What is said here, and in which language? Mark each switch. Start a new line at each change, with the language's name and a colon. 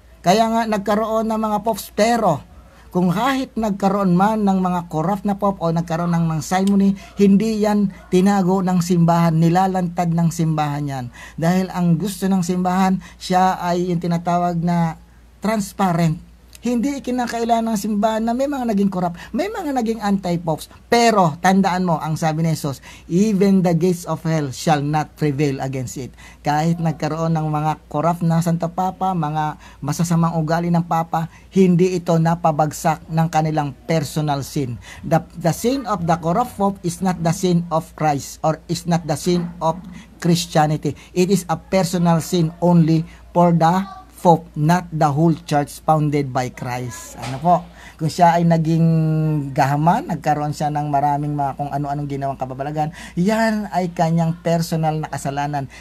Filipino: Kaya nga nagkaroon ng mga popes, pero kung kahit nagkaroon man ng mga corrupt na pope o nagkaroon ng mga simony, hindi yan tinago ng simbahan, nilalantad ng simbahan yan. Dahil ang gusto ng simbahan, siya ay yung tinatawag na transparent. Hindi ikinakailangan ng simbahan na may mga naging corrupt, may mga naging anti-popes. Pero, tandaan mo, ang sabi ni Jesus,
English: even the gates of hell shall not prevail against it.
Filipino: Kahit nagkaroon ng mga corrupt na Santo Papa, mga masasamang ugali ng Papa, hindi ito napabagsak ng kanilang personal sin.
English: The sin of the corrupt pope is not the sin of Christ, or is not the sin of Christianity. It is a personal sin only for the Pope, not the whole church founded by Christ.
Filipino: Ano po? Kung siya ay naging gahaman, nagkaroon siya ng maraming mga kung ano-anong ginawang kababalagan, yan ay kanyang personal na kasalanan.